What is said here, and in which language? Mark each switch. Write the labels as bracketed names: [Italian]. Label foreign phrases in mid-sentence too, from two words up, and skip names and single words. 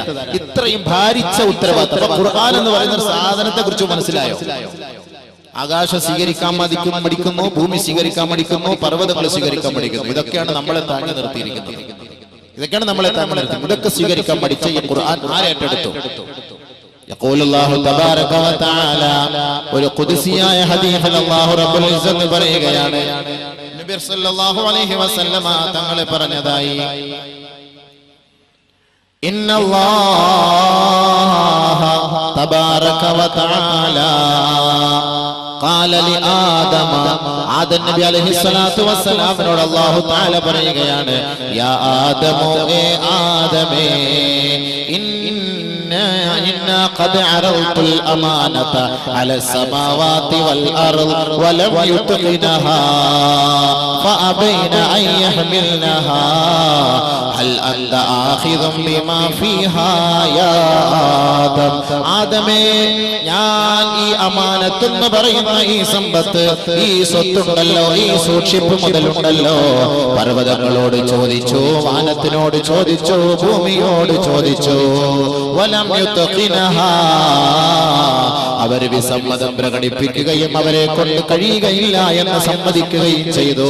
[Malayalam] ഇത്രയും ഭാരിച്ച ഉത്തരവാദിത്തം. ഖുർആൻ എന്ന് പറയുന്ന ഒരു സാധനത്തെ കുറിച്ച് മനസ്സിലായോ? ആകാശം സ്വീകരിക്കാൻ പഠിക്കുന്നു, ഭൂമി സ്വീകരിക്കാൻ പഠിക്കുന്നു, പർവ്വതങ്ങൾ സ്വീകരിക്കാൻ പഠിക്കുന്നു. ഇതൊക്കെയാണ് നമ്മളെ താങ്ങി നിർത്തിയിരിക്കുന്നത്. ഇതൊക്കെയാണ് നമ്മളെ താങ്ങി നിർത്തിയിരിക്കുന്നത്. ഇതൊക്കെ സ്വീകരിക്കാൻ പഠിച്ച ഈ ഖുർആൻ ആരേറ്റെടുത്തു? [Arabic] يقول الله تبارك وتعالى [Malayalam] ഒരു ഖുദ്സിയായ ഹദീസിൽ [Arabic] الله رب العزة [Malayalam] പറയുകയാണ്. [Arabic] النبي صلى الله عليه وسلم [Malayalam] തങ്ങൾ പറഞ്ഞതായി, [Arabic] إن الله تبارك وتعالى قال لآدم. [Malayalam] ആദം നബി [Arabic] عليه الصلاة والسلام الله تعالى [Malayalam] പറയുകയാണ്, [Arabic] يا آدم, [Malayalam] ഏ ആദമേ, [Arabic] إنا قد عرضت الأمانة على السماوات والأرض ولم يتقنها فأبين أن يحملنها هل أنت آخذ بما فيها يا آدم. [Malayalam] ആദമേ, ഞാൻ ഈ അമാനത്ത് എന്ന് പറയുന്ന ഈ സമ്പത്ത്, ഈ സ്വത്തുണ്ടല്ലോ, ഈ സൂക്ഷിപ്പ് മുതലുണ്ടല്ലോ, പർവ്വതങ്ങളോട് ചോദിച്ചു, വാനത്തിനോട് ചോദിച്ചു, ഭൂമിയോട് ചോദിച്ചു. [Arabic] ولم يتقنها, [Malayalam] അവർ വിസമ്മതം പ്രകടിപ്പിക്കുകയും അവരെ കൊണ്ട് കഴിയുകയില്ല എന്ന് സമ്മതിക്കുകയും ചെയ്തു.